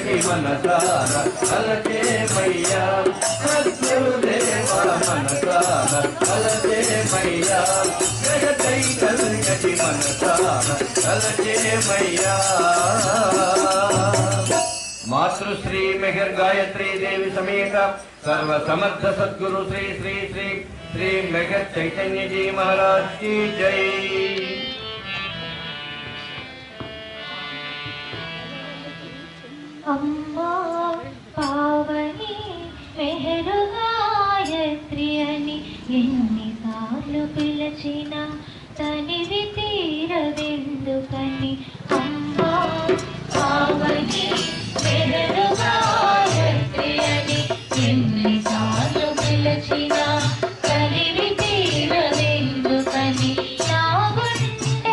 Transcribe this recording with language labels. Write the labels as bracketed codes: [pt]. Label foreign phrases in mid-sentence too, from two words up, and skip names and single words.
[te] మనసార అలచేమయ్యా సద్గురుదేవ మనసార అలచేమయ్యా జగతైకల్యటి మనసార అలచేమయ్యా [hi] मातृश्री मेहर गायत्री देवी समेत सर्व समर्थ सद्गुरु श्री श्री श्री श्री मेहर चैतन्य जी महाराज की जय। [te] అమ్మా పావని మెహర్ గాయత్రి అని ఎన్నిసార్లు పిలిచినా తనివి తీరదెందుకని అమ్మా పావని మెహర్ గాయత్రి అని ఎన్నిసార్లు పిలిచినా తనివి తీరదెందుకని నా గుండె